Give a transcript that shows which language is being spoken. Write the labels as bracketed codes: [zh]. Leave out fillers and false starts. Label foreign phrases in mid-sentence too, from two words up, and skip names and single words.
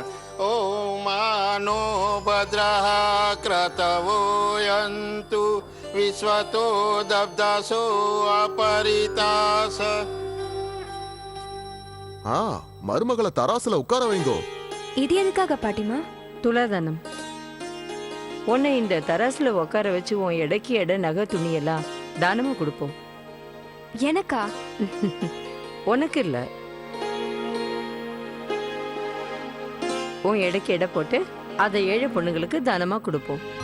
[sa] ओम मानो भद्रः क्रतवो यन्तु विश्वतो दब्दासो अपरितास। [ta] மருமகளை தராசுல உட்கார வைங்கோ. இது எதுக்காக பாட்டிமா? துலாதானம். உன்னை இந்த தராசுல உட்கார வச்சு உன் எடைக்கு எடை நகை துணியெல்லாம் தானமா கொடுப்போம். எனக்கா? உனக்கு இல்ல, உன் எடைக்கு எடை போட்டு அதை ஏழை பொண்ணுங்களுக்கு தானமா கொடுப்போம்.